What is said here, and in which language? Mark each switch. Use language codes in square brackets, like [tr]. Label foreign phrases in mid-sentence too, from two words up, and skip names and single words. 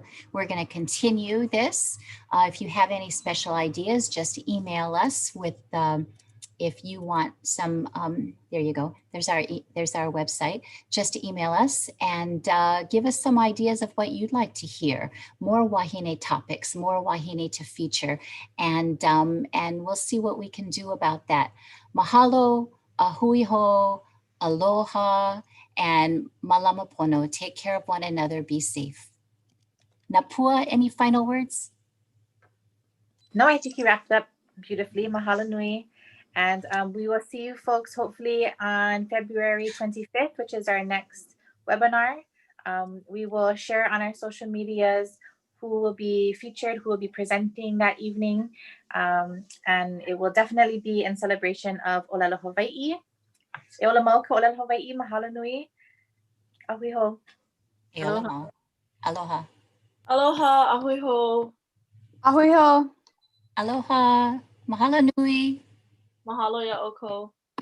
[en] We're going to continue this. If you have any special ideas, just email us with if you want some, there you go. There's our website. Just email us and give us some ideas of what you'd like to hear. More Wahine topics, more Wahine to feature, and we'll see what we can do about that. [haw] Mahalo, ahuiho, aloha, [en] and [haw] malama pono. [en] Take care of one another. Be safe. Napua, any final words? No, I think you wrapped up beautifully. [haw] Mahalo nui. [en] And we will see you folks hopefully on February 25th, which is our next webinar. We will share on our social medias who will be featured, who will be presenting that evening. And it will definitely be in celebration of Olelo Hawaii. [haw] E ola mau ka Olelo Hawaii, mahalo nui. Ahuiho. Aloha. Aloha. Aloha, ahuiho. Ahuiho. Aloha. Mahalo nui. Mahalo ya oko.